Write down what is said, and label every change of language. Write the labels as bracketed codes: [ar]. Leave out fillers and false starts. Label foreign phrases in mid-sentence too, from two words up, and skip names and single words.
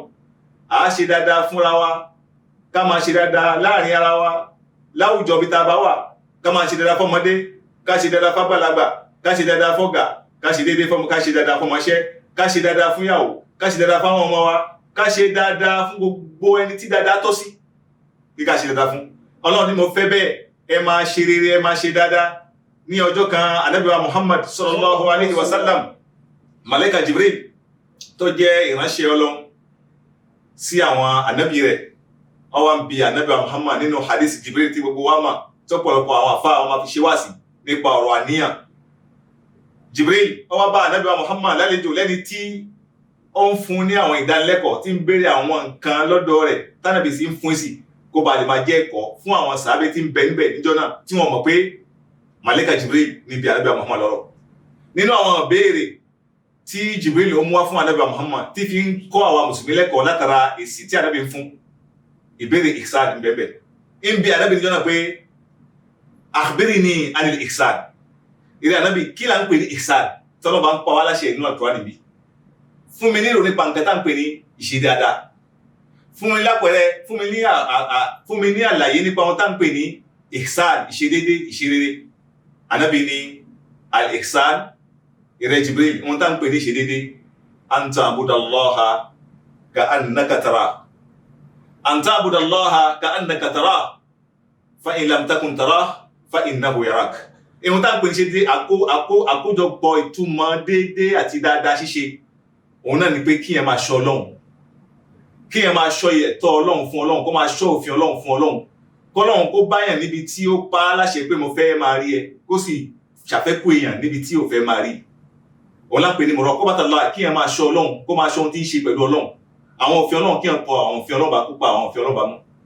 [yo] À á ṣe dáadáa fúnra wa, ká máa ṣe dáadáa láàrin ara wa, láwùjọ bí tá a bá wà, ká máa ṣe dáadáa fọ́mọdé, ká ṣe dáadáa fágbàlagbà, ká ṣe dáadáa fọ́gà, ká ṣe déédéé fọ́mọ, ká ṣe dáadáa fọ́mọṣẹ́, ká ṣe dáadáa fún ìyàwó, ká ṣe dáadáa fáwọn ọmọ wa, ká ṣe dáadáa fún gbogbo ẹni tí dáadáa tọ́ sí kí ká ṣe dáadáa fún. Ọlọ́run ní mo fẹ́ bẹ́ẹ̀, ẹ máa ṣe rere, ẹ máa ṣe dáadáa. Ní ọjọ́ kan Ànábì wa Muhammad [ar] صلى الله عليه وسلم, [yo] Malaika Jibril tó jẹ́ ìránṣẹ́ Ọlọ́run sí àwọn ànábì rẹ̀, ó wá ń bi Ànábì wa Muhammad nínú hadith Jibril tí gbogbo wa mọ̀ tọ́pọ̀lọpọ̀ àwọn àfáà wọn máa fi ṣe wáàsí nípa ọ̀rọ̀ àníyàn. Jibril ó wá bá Ànábì wa Muhammad lálejò lẹ́ni tí ó ń fún ní àwọn ìdánilẹ́kọ̀ọ́ tí ń béèrè àwọn nǹkan lọ́dọ̀ rẹ̀ tánàbì sí ń fún sí kó ba lè máa jẹ́ ẹ̀kọ́ fún àwọn sàábé tí ń bẹ níbẹ̀ níjọ́ náà tí wọ́n mọ̀ pé Malaika Jibril níbi Ànábì wa Muhammad lọ́rọ̀. Nínú àwọn ìbéèrè tí Jibril ó mú wá fún Ànábì wa Muhammad tí fi ń kọ́ àwa mùsùlùmí lẹ́kọ̀ọ́ látara èsì tí Ànábì ń fún ìbéèrè ihsan ń bẹ̀bẹ̀. ń bi Ànábì níjọ́ náà pé [ar] أخبرني عن الإحسان, [yo] ìrẹ́ Ànábì kí là ń pè ní ihsan tọ́lọ́ bá ń pa wá láṣẹ nínú Al-Qur'an níbi. Fún mi nílò nípa nǹkan tá ń pè ní ìṣe dáadáa, fún mi lápẹẹrẹ fún mi ní àlàyé nípa ohun tá ń pè ní ihsan ìṣedédé ìṣerere Ànábì ní al-ihsan ìrẹ Jibril ohun tá ń pè ní ìṣedédé [ar] أن تعبد الله كأنك تراه أن تعبد الله كأنك تراه فإن لم تكن تراه فإنه يراك [yo] ohun tá ń pè ní ìṣedédé àkójọpọ̀ ìtumọ̀ déédé àti dáadáa ṣíṣe òun náà ni pé kí ẹ máa ṣọ́ Ọlọ́run kí ẹ máa ṣọ́ ẹ̀tọ́ Ọlọ́run fún Ọlọ́run kó máa ṣọ́ òfin Ọlọ́run fún Ọlọ́run kọ́lọ́run kó báyàn níbi tí ó pa á láṣẹ pé mo fẹ́ máa rí ẹ kó sì ṣàfẹ́kù èèyàn níbi tí ò fẹ́ máa rí òun lápè ní muraqabatullah kí ẹ máa ṣọ́ Ọlọ́run kó máa ṣọ́ ohun tí ń ṣe pẹ̀lú Ọlọ́run àwọn òfin Ọlọ́run kí ẹ kọ àwọn òfin Ọlọ́run bá kópa àwọn òfin Ọlọ́run bá mú